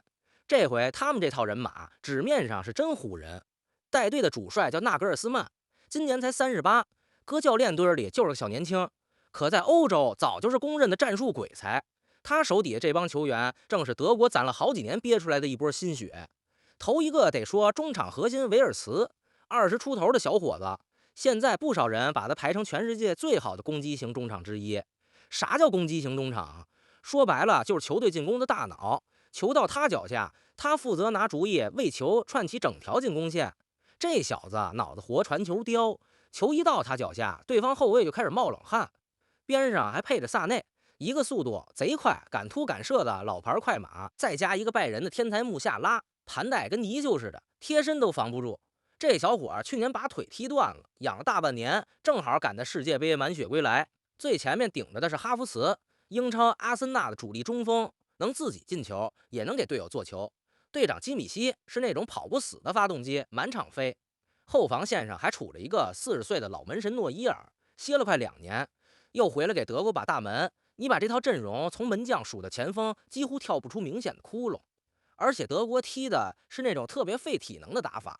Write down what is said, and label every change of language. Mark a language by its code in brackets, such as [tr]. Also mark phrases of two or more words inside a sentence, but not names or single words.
[zh] 這回他們這套人馬紙面上是真唬人，帶隊的主帥叫納格爾斯曼，今年才38，擱教練堆裡就是個小年輕，可在歐洲早就是公認的戰術鬼才。他手底下這幫球員正是德國攢了好幾年憋出來的一波新血。頭一個得說中場核心維爾茨，20出頭的小伙子，現在不少人把他排成全世界最好的攻擊型中场之一。啥叫攻擊型中场？說白了就是球队進攻的大腦，球到他腳下，他負責拿主意為球串起整條進攻線。這小子腦子活，傳球刁，球一到他腳下，對方後衛就開始冒冷汗。邊上還配着薩內，一個速度賊快、敢突敢射的老牌快馬，再加一個拜仁的天才穆夏拉，盘帶跟泥鳅似的，貼身都防不住。這小伙去年把腿踢斷了，養了大半年，正好趕在世界杯滿血歸來。最前面頂着的是哈弗茨，英超阿森納的主力中鋒，能自己進球，也能給隊友做球。队長基米希是那種跑不死的發動機，滿場飛。後防線上還杵着一個40歲的老門神諾伊爾，歇了快2年，又回来給德國把大門。你把這套陣容從門將數到前鋒，幾乎跳不出明顯的窟窿。而且德國踢的是那種特別費體能的打法。